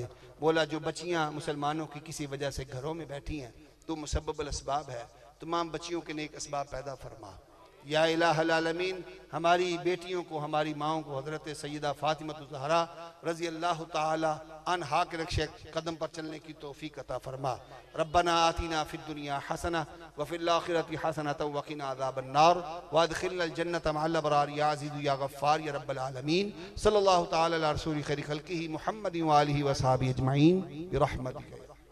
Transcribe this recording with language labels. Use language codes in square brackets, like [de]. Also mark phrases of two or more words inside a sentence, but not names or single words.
[ur] مولا جو بچیاں مسلمانوں کی کسی وجہ سے گھروں میں بیٹھی ہیں، تو مسبب الاسباب ہے، تمام بچیوں کے نیک اسباب پیدا فرما. یا الٰہ العالمین ہماری بیٹیوں کو، ہماری ماؤں کو حضرت سیدہ فاطمہ زہرا رضی اللہ تعالیٰ عنہا کے نقش قدم پر چلنے کی توفیق عطا فرما. [ar] ربنا آتنا في الدنيا حسنة وفي الآخرة حسنة وقنا عذاب النار وأدخلنا الجنة مع الأبرار يا عزيز يا غفار يا رب العالمين. صلى الله تعالى على رسول خير خلقه محمد وآله وأصحابه أجمعين برحمتك.